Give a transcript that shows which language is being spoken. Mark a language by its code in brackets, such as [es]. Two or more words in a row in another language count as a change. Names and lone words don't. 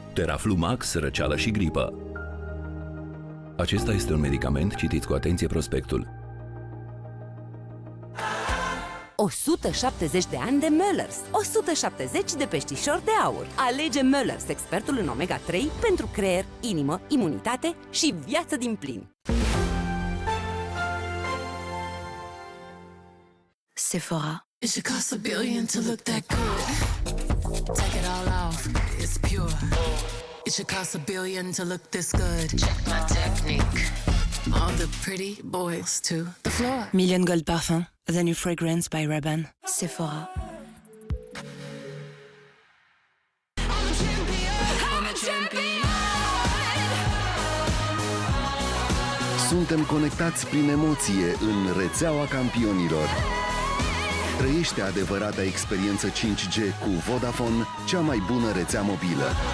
[ro] Teraflu Max, răceală și gripă. Acesta este un medicament, citiți cu atenție prospectul. 170 de ani de Müllers, 170 de peștișori de aur. Alege Müllers, expertul în omega-3 pentru creier, inimă, imunitate și viață din plin. [en] Sephora. It should cost $1 billion to look that good. Take it all off, it's pure. It should cost $1 billion to look this good. Check my technique. All the pretty boys to the floor. Million Gold Parfum, the new fragrance by Rabanne. Sephora. [ro] Suntem conectați prin emoție în rețeaua campionilor. Trăiește adevărata experiență 5G cu Vodafone, cea mai bună rețea mobilă.